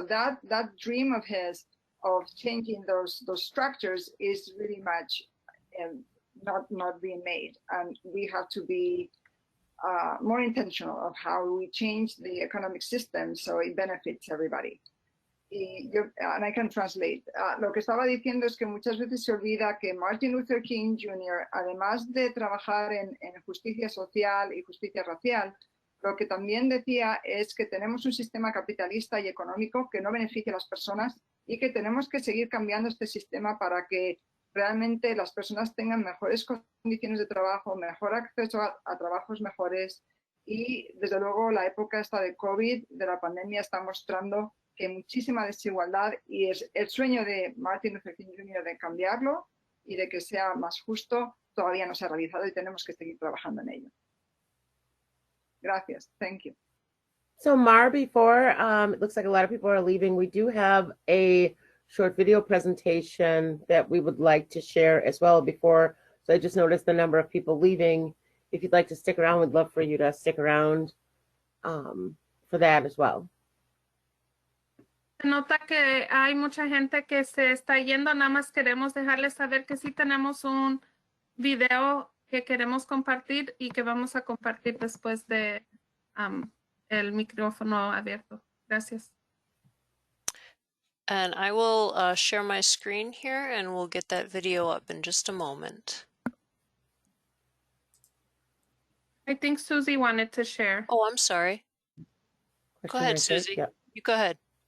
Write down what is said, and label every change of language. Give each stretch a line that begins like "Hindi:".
English: So that dream of his of changing those structures is really much not being made, and we have to be more intentional of how we change the economic system so it benefits everybody. And I can translate.
Spanish: Lo que estaba diciendo es que muchas veces se olvida que Martin Luther King Jr., además de trabajar en justicia social y justicia racial, lo que también decía es que tenemos un sistema capitalista y económico que no beneficia a las personas y que tenemos que seguir cambiando este sistema para que realmente las personas tengan mejores condiciones de trabajo, mejor acceso a trabajos mejores, y desde luego la época esta de COVID, de la pandemia, está mostrando que hay muchísima desigualdad, y es el sueño de Martin Luther King Jr. de cambiarlo y de que sea más justo todavía no se ha realizado y tenemos que seguir trabajando en ello. Gracias.
English: Thank you. So Mar, before it looks like a lot of people are leaving, we do have a short video presentation that we would like to share as well before. So I just noticed the number of people leaving. If you'd like to stick around, we'd love for you to stick around for that as well.
Spanish: Se nota que hay mucha gente que se está yendo, nada más queremos dejarles saber que sí tenemos un video que queremos compartir y que vamos a compartir después de el micrófono abierto. Gracias.
English: And I will share my screen here and we'll get that video up in just a moment. I think Susie wanted to share. Oh, I'm sorry. Go ahead, Susie. Yep. You go ahead.